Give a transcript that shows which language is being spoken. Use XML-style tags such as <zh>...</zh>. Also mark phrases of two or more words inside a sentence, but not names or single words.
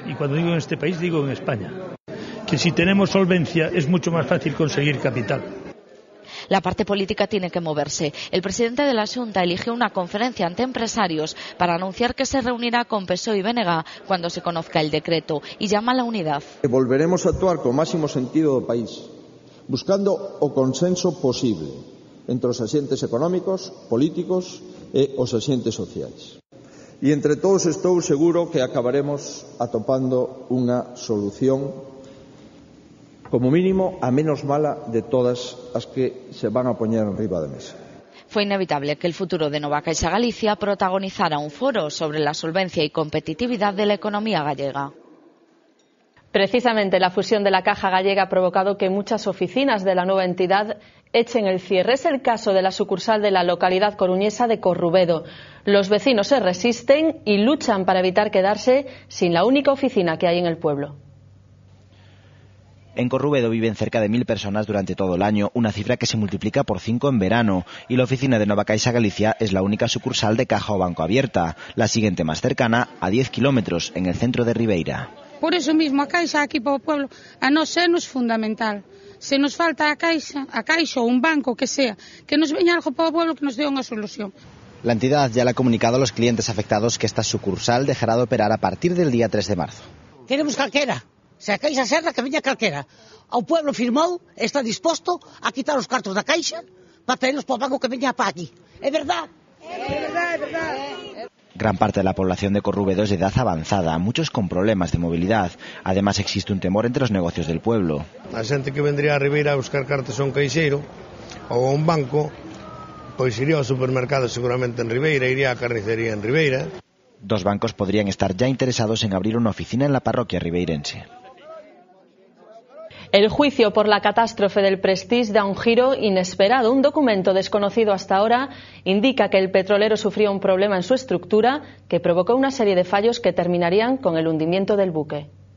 <es>Y cuando digo en este país, digo en España. Que si tenemos solvencia es mucho más fácil conseguir capital. La parte política tiene que moverse. El presidente de la Xunta eligió una conferencia ante empresarios para anunciar que se reunirá con PSOE y BNG cuando se conozca el decreto y llama a la unidad.</es> <gl>Volveremos a actuar con máximo sentido do país, buscando o consenso posible entre os axentes económicos, políticos e os axentes sociais. E entre todos estou seguro que acabaremos atopando unha solución como mínimo a menos mala de todas as que se van a poñer enriba de mesa.</gl> <es>Fue inevitable que el futuro de Nova Caixa Galicia protagonizara un foro sobre la solvencia y competitividad de la economía gallega. Precisamente la fusión de la Caja Gallega ha provocado que muchas oficinas de la nueva entidad echen el cierre. Es el caso de la sucursal de la localidad coruñesa de Corrubedo. Los vecinos se resisten y luchan para evitar quedarse sin la única oficina que hay en el pueblo. En Corrubedo viven cerca de 1000 personas durante todo el año, una cifra que se multiplica por 5 en verano, y la oficina de Nova Caixa Galicia es la única sucursal de Caja o Banco abierta, la siguiente más cercana a 10 kilómetros, en el centro de Ribeira.</es> <gl>Por eso mismo a Caixa aquí para o pueblo a nós é nos fundamental. Se nos falta a Caixa ou un banco que sea, que nos veña algo para o pueblo que nos dé unha solución.</gl> <es>La entidad ya le ha comunicado a los clientes afectados que esta sucursal dejará de operar a partir del día 3 de marzo.</es> <gl>Queremos calquera. Se a Caixa serra, que veña calquera. O pueblo firmou, está disposto a quitar os cartos da Caixa para traerlos para o banco que veña para aquí. É verdad? É verdad, é verdad.</gl> <es>Gran parte de la población de Corrubedo es de edad avanzada, muchos con problemas de movilidad. Además existe un temor entre los negocios del pueblo.</es> <gl>A xente que vendría a Ribeira a buscar cartas a un caixeiro ou a un banco, pois iría ao supermercado seguramente en Ribeira, iría á carnicería en Ribeira.</gl> <es>2 bancos podrían estar ya interesados en abrir una oficina en la parroquia ribeirense. El juicio por la catástrofe del Prestige da un giro inesperado. Un documento desconocido hasta ahora indica que el petrolero sufrió un problema en su estructura que provocó una serie de fallos que terminarían con el hundimiento del buque.</es>